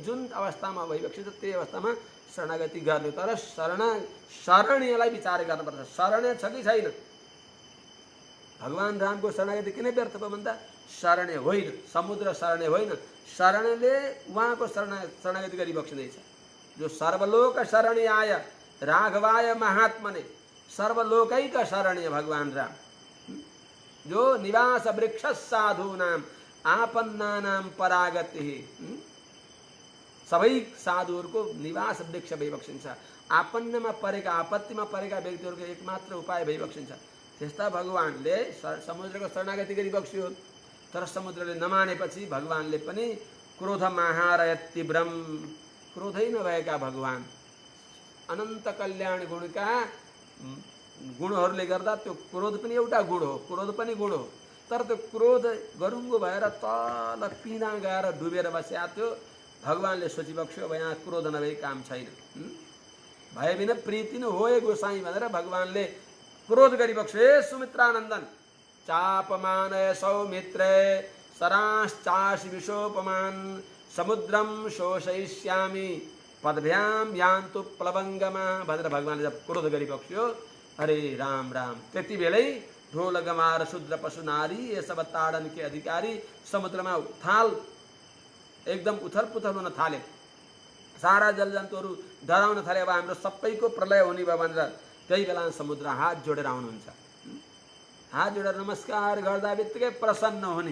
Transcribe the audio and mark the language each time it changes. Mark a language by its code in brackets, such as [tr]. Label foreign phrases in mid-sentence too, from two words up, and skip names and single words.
[ne] जुन अवस्थामा भइबक्सिन्छ त्यही अवस्थामा शरणागति गर्नु। तर शरणीयलाई विचार गर्नुपर्छ, शरणीय छ कि छैन। भगवान रामको शरणागति किन व्यर्थ भयो भन्दा शरणीय होइन, समुद्र शरणीय होइन। शरणले उहाँको शरणागति गरिबक्सिँदैछ। [sa] जो सर्वलोक शरणीयाय राघवाय महात्मने, [ne] सर्वलोकैक शरणीय भगवान राम। [sa] जो निवास वृक्ष साधूनाम आपन्नानाम परागति, [ne] सबै साधुहरूको निवास वृक्ष भइबक्सिन्छ। आपन्नमा परेका, आपत्तिमा परेका व्यक्तिहरूको एकमात्र उपाय भइबक्सिन्छ। त्यस्ता भगवानले समुद्रको शरणागति गरिबक्स्यो। तर समुद्रले नमानेपछि भगवानले पनि [sa] क्रोध महारयत तीव्रम, [ne] क्रोधै नभएका भगवान, अनन्त कल्याण गुणका गुणहरूले गर्दा त्यो क्रोध पनि एउटा गुण हो, क्रोध पनि गुण हो। तर त्यो क्रोध गरुङ्गो भएर तल पिना गएर डुबेर बस्या थियो। भगवानले सोचिबक्स्यो अब यहाँ क्रोध नभई काम छैन, [awa] भए बिना प्रीति न होए गोसाई [ne] भनेर भगवानले क्रोध गरिबक्स्यो। हे सुमित्रानन्दन, [sa] चापमानय सौमित्रे सराश्चासि विशोपमान, समुद्रम शोषयिष्यामि पदभ्याम यान्तु प्लवंगमा [ne] भनेर भगवानले जब क्रोध गरिबक्स्यो, अरे राम राम, त्यति बेलै [awa] ढोल गमार शूद्र पशु नारी ये सब ताडन के अधिकारी [ne] समुद्रमा उथाल एकदम उथल पुथल हुन थाले। सारा जल जन्तुहरू डराउन थाले। अब हाम्रो सबैको प्रलय हुने भयो भनेर त्यही बेला समुद्र हात जोडेर आउनुहुन्छ। हात जोडेर नमस्कार गर्दा बित्तिकै प्रसन्न हुने।